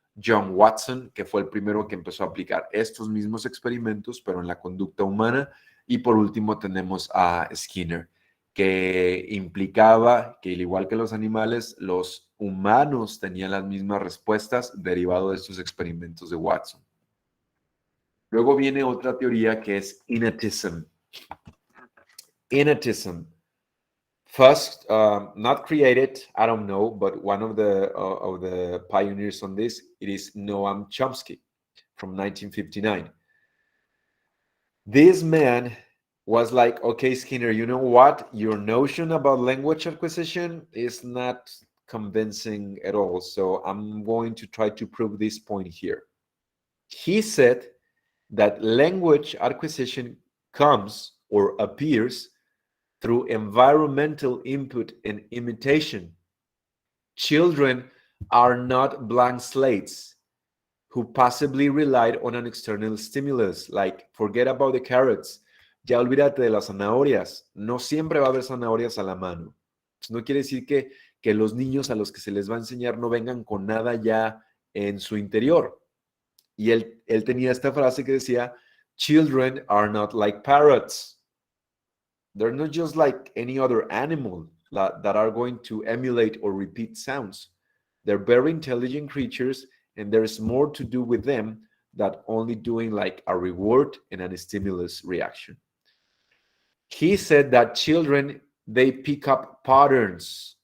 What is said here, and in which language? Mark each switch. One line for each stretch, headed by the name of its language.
Spanish: John Watson, que fue el primero que empezó a aplicar estos mismos experimentos, pero en la conducta humana, y por último tenemos a Skinner, que implicaba que, al igual que los animales, los humanos tenían las mismas respuestas derivado de estos experimentos de Watson. Luego viene otra teoría que es Innatism.
English: Innatism. First, not created, I don't know, but one of the pioneers on this, it is Noam Chomsky from 1959. This man was like, okay, Skinner, you know what? Your notion about language acquisition is not convincing at all. So I'm going to try to prove this point here. He said that language acquisition comes or appears through environmental input and imitation. Children are not blank slates who passively relied on an external stimulus, like forget about the carrots,
Spanish: ya olvídate de las zanahorias, no siempre va a haber zanahorias a la mano. No quiere decir que los niños a los que se les va a enseñar no vengan con nada ya en su interior. Y él tenía esta frase que decía,
English: children are not like parrots. They're not just like any other animal that are going to emulate or repeat sounds. They're very intelligent creatures, and there's more to do with them than only doing like a reward and a stimulus reaction. He said that children, they pick up patterns.